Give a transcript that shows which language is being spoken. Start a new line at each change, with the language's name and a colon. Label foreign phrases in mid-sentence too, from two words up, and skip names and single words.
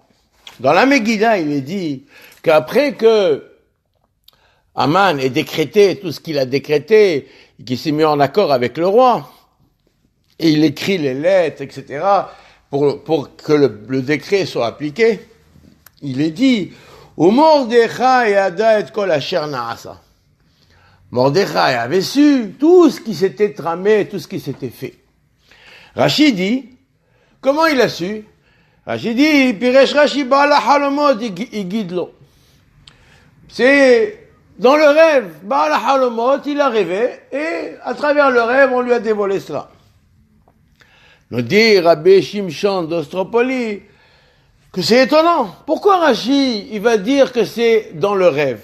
French: Dans la Megillah, il est dit qu'après que Aman ait décrété tout ce qu'il a décrété, et qu'il s'est mis en accord avec le roi, et il écrit les lettres, etc., pour que le décret soit appliqué, il est dit,
Hebrew: ומרדכי ידע את כל אשר נעשה.
French: Mordechai avait su tout ce qui s'était tramé, tout ce qui s'était fait. Rashi dit, comment il a su? Rashi dit,
Hebrew: פירש רש"י בעל החלומות הגידו לו.
French: C'est dans le rêve,
Hebrew: בעל החלומות,
French: il a rêvé, et à travers le rêve, on lui a dévoilé cela. Nous dit Rabbi Shimshon d'Ostropoli que c'est étonnant. Pourquoi Rashi, il va dire que c'est dans le rêve?